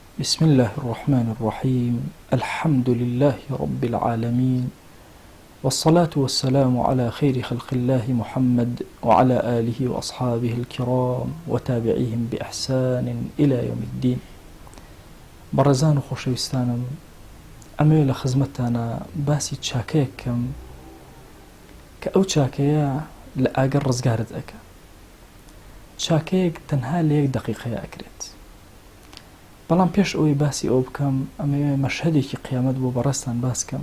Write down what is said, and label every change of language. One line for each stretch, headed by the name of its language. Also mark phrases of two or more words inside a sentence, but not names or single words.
Arabic: بسم الله الرحمن الرحيم الحمد لله رب العالمين والصلاة والسلام على خير خلق الله محمد وعلى آله وأصحابه الكرام وتابعيهم بإحسان إلى يوم الدين.
Central Kurdish: برزان خوشويستانم ئەمەوێ لە خزمەتتانە باسی چاکەیەکەم کە ئەو چاکەیە لە ئاگەر ڕزگارت ئەکە. چاکەیەک تەنها لە 1 دقیقەیە ئەکرێت. بەڵام پێش ئەوەی باسی ئەو بکەم ئەمەوێ مەشهەدێکی قیامەت بۆ بەڕێستان باسکەم.